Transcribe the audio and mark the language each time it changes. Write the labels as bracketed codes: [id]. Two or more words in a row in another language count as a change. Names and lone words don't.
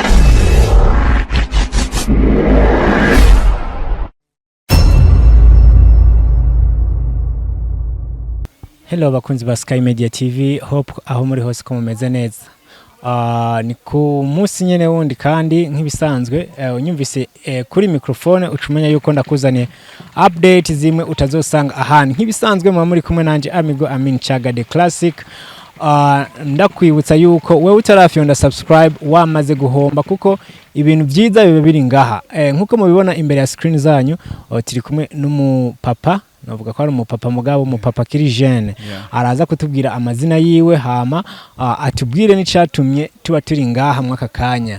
[rn] Hello bakunzi ba SKY Media TV, hope aho muri hose ko mumeze neza. Ni ku munsi nyene wundi kandi nk'ibisanzwe unyumvise kuri microphone ucumenya yuko ndakuzaniye update zimwe utazosanga ahandi nk'ibisanzwe muri kumwe nanje amigo Amin Chaga [en] the classic. [rn] Ndakwibutsa yuko wewe utarafyonda subscribe wamaze guhomba kuko ibintu byiza bibe biri ngaha. Nkuko mubibona imbere ya screen zanyu turi kumwe n'umupapa, navuga ko ari umupapa mugabo umupapa kiri jeune. Araza kutubwira amazina yiwe hama atubwire n'icatumye tuba turi ngaha mwaka kanya.